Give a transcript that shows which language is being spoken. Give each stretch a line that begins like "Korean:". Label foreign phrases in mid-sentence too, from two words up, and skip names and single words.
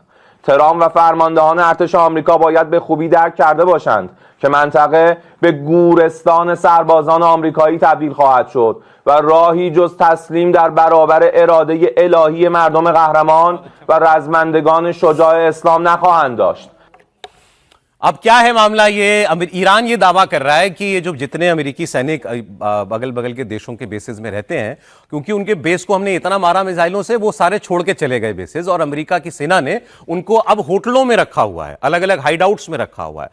Persian: ترامپ و فرماندهان ارتش آمریکا باید به خوبی درک کرده باشند که منطقه به گورستان سربازان آمریکایی تبدیل خواهد شد و راهی جز تسلیم در برابر اراده الهی مردم قهرمان و رزمندگان شجاع اسلام نخواهند داشت.
Hindi: अब क्या है मामला? ये ईरान ये दावा कर रहा है कि ये जो जितने अमेरिकी सैनिक बगल बगल के देशों के बेसेस में रहते हैं, क्योंकि उनके बेस को हमने इतना मारा मिसाइलों से, वो सारे छोड़ के चले गए बेसेस, और अमेरिका की सेना ने उनको अब होटलों में रखा हुआ है, अलग अलग हाइड आउट्स में रखा हुआ है।